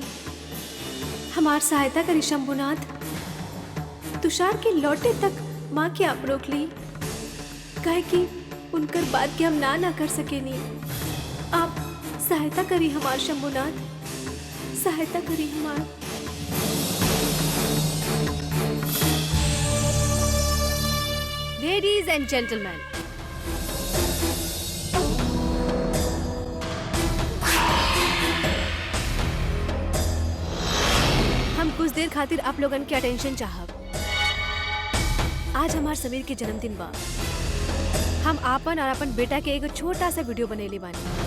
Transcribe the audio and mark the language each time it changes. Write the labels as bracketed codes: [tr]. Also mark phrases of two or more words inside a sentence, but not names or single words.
[bho] हमार सहायता करी शंभुनाथ। तुषार के लौटे तक माँ के आप रोक ली, काहे कि उनकर बात के हम ना कर सकेनी। आप सहायता करी हमार शंभुनाथ, सहायता करी हमार। [en] Ladies and gentleman, [bho] हम कुछ देर खातिर आप लोगन के अटेंशन चाहब। आज हमार समीर के जन्मदिन बा। हम आपन और अपन बेटा के एगो छोटा सा वीडियो बनेले बानी।